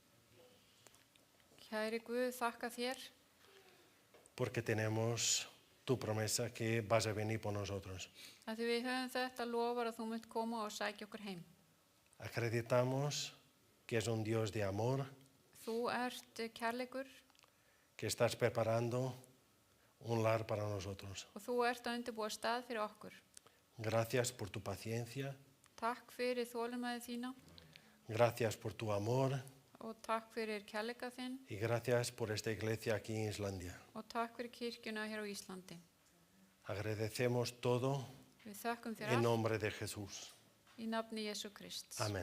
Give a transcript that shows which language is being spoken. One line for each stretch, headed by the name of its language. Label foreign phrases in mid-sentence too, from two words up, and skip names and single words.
Icelandic: Kæri Guð, þakka þér
Spanish: porque tenemos tu promesa que vas a venir por nosotros.
Icelandic: að því við höfum þetta lofar að þú munt koma og sækja okkur heim.
Spanish: Acreditamos que es un Dios de amor,
Icelandic: Þú ert kærleikur
Spanish: que estás preparando un lar para nosotros.
Icelandic: og þú ert að undirbúa stað fyrir okkur.
Spanish: Gracias por tu paciencia,
Icelandic: Takk fyrir þolinmæði þína
Spanish: gracias por tu amor
Icelandic: og takk fyrir kærleika þinn
Spanish: y gracias por esta iglesia aquí en Islandia.
Icelandic: og takk fyrir kirkjuna hér á Íslandi.
Spanish: Agradecemos todo
Icelandic: Við þökkum þér
Spanish: en
Icelandic: allt
Spanish: nombre de Jesús.
Icelandic: í nafni Jesú Krists.
Spanish: Amén.